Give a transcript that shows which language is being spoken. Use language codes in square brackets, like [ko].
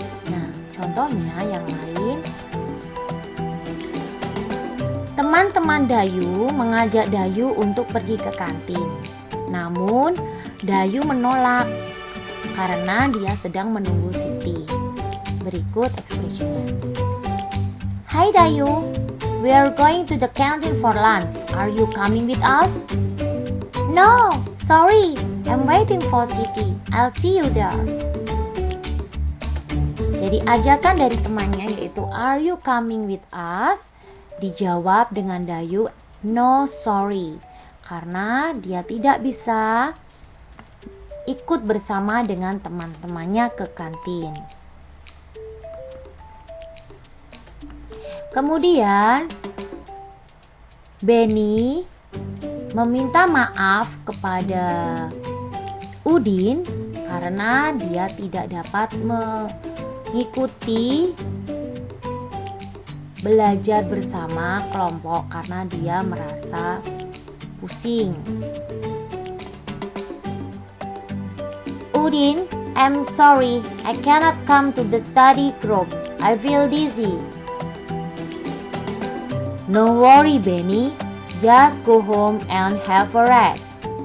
[id] Nah, contohnya yang lain, teman-teman Dayu mengajak Dayu untuk pergi ke kantin. Namun, Dayu menolak karena dia sedang menunggu Siti. Berikut ekspresinya. [en] Hai Dayu, we are going to the canteen for lunch. Are you coming with us? No, sorry, I'm waiting for Siti. I'll see you there. [id] Jadi ajakan dari temannya yaitu [en] are you coming with us? [id] Dijawab dengan Dayu [en] no sorry [id] karena dia tidak bisa ikut bersama dengan teman-temannya ke kantin. Kemudian Benny meminta maaf kepada Udin karena dia tidak dapat mengikuti belajar bersama kelompok karena dia merasa pusing. [en] Udin, I'm sorry, I cannot come to the study group. I feel dizzy. No worry, Benny. Just go home and have a rest.